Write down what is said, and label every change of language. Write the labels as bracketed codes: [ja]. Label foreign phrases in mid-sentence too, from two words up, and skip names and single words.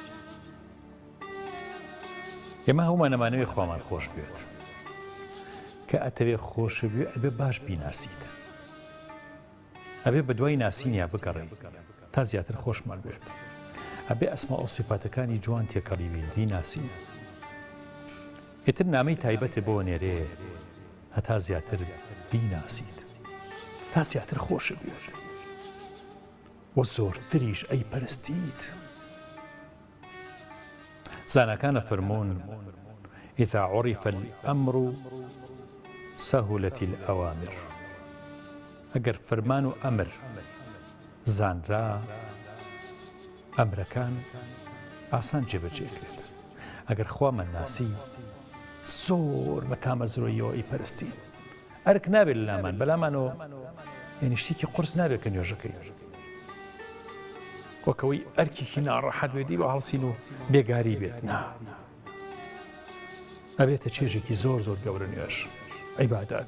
[ckb] ئێمە هەومان نەمانەوێ خۆمان خۆش بێت کە ئەتەوێ خۆش بێ ئەبێ باش بیناسیت ئەبێ بە دوای ناسینیا بگەڕێ تا زیاتر خۆشمان بێت ئەبێ ئەسما و سیفاتەکانی جوان تێکەڵی بین بیناسین ئێتر نامەی تایبەتێ بۆ نێرێ هەتا زیاتر بیناسیت تا زیاتر خۆش بێت وە زۆرتریش ئەی پەرستیت. زانەکانە فەرموون [ar] إذا عرف الأمر سهلت الأوامر. [ckb] ئەگەر فەرمان و ئەمر زانرا ئەمرەکان ئاسان جێبەجێکرێت. ئەگەر خوامان ناسی زۆر بە تامەزرۆیەوە ئەی پەرستین ئەرک نابێت لە لامان بەلامانەوە یعنی شتێکی قورس نابێت کە نوێژەکەی وەکەوەی ئەرکێکی ناڕەحەت بێتی بە هەڵسین و بێگاری بێت نا ئەبێتە چێژێکی زۆر زۆر گەورە نوێژ عیبادات.